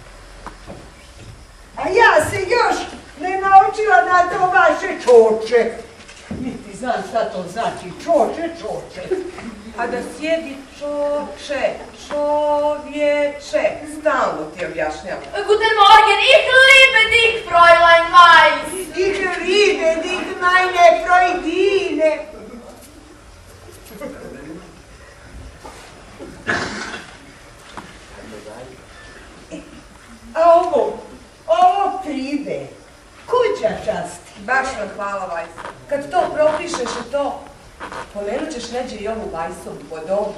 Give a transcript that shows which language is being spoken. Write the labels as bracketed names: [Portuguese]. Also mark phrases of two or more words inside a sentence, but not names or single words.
[Bosnian] A ja se još ne naučila na to vaše čoče. Niti znam šta to znači, čoče. A da sjedi čoče, čovječe. Stalno ti objašnjavam. [German] Guten Morgen, ich liebe dich, Fräulein Weiss. Ich liebe dich, meine Freudine. [Bosnian] A ovo prive, kuća časti. Baš vam hvala, Weiss. Kad to propišeš i to, pomenut ćeš neđe i ovu Weissovu po dobru.